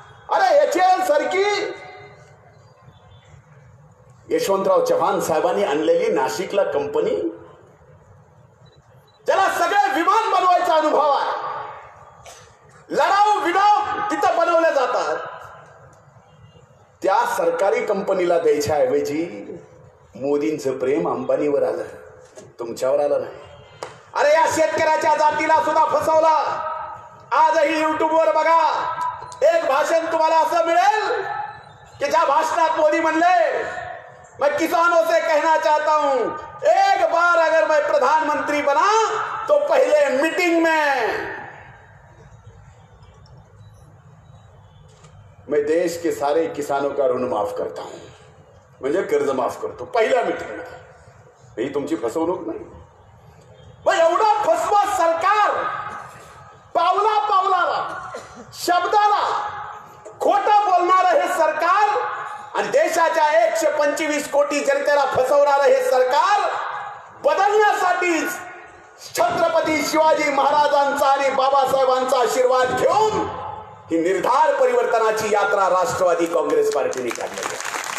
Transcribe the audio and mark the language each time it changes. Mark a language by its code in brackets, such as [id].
[mr] अरे HAL सारखी यशवंतराव चव्हाण साहेबांनी आणलेली नाशिकला कंपनी, ज्याला सगळे विमान बनवायचा अनुभव आहे, लढाऊ विमान तिथं बनवले जातात, त्या सरकारी कंपनीला द्यायच्या ऐवजी मोदींचं प्रेम अंबानीवर आलं, तुमच्यावर आलं नाही. अरे या शेतकऱ्याच्या जातीला सुद्धा फसवला. आजही युट्यूबवर बघा, एक भाषण तुम्हाला असं मिळेल की ज्या भाषणात मोदी म्हणले, [hi] मैं किसानों से कहना चाहता हूं, एक बार अगर मैं प्रधानमंत्री बना तो पहले मीटिंग में मैं देश के सारे किसानों का ऋण माफ करता हूं. [mr] म्हणजे कर्ज माफ करतो पहिल्या मीटिंग मध्ये. ही तुमची फसवणूक नाही. मग एवढा फसवा सरकार पावला पावलाला शब्दाला खोटं बोलणारं हे सरकार आणि देशाच्या 125 कोटी जनतेला फसवणारं हे सरकार बदलण्यासाठीच छत्रपती शिवाजी महाराजांचा आणि बाबासाहेबांचा आशीर्वाद घेऊन ही निर्धार परिवर्तनाची यात्रा राष्ट्रवादी काँग्रेस पार्टीने काढली आहे.